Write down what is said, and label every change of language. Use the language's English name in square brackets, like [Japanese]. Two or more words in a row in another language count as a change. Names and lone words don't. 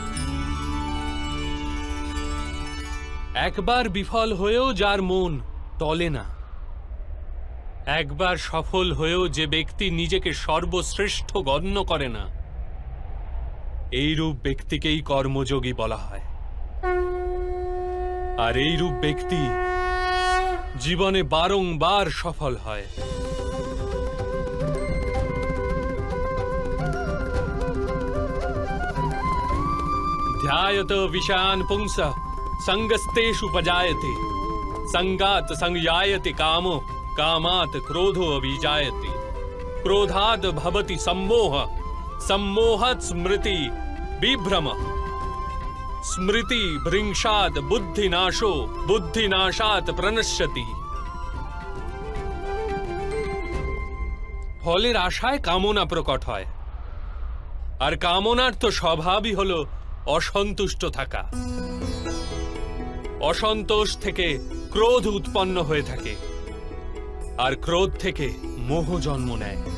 [Bangla] একবার বিফল হয়েও যার মন টলে না, একবার সফল হয়েও যে ব্যক্তি নিজেকে সর্বশ্রেষ্ঠ গণ্য করে না, এইরূপ ব্যক্তিকেই কর্মযোগী বলা হয়। আর এইরূপ ব্যক্তি জীবনে বারংবার সফল হয়। [Sanskrit] ध्यायत विषयान् पुंसः संगस्तेषु उपजायते संगात् संजायते कामो कामात् क्रोधो अभिजायते क्रोधात् भवति सम्मोहः सम्मोहात् स्मृति विभ्रमः स्मृति भृंशात् बुद्धिनाशो बुद्धिनाशात् प्रणश्यति। [Bangla] ফলের আশায় কামনা প্রকট হয়, আর কামনার তো স্বভাবই হলো অসন্তুষ্ট থাকা। অসন্তোষ থেকে ক্রোধ উৎপন্ন হয়ে থাকে, আর ক্রোধ থেকে মোহ জন্ম নেয়।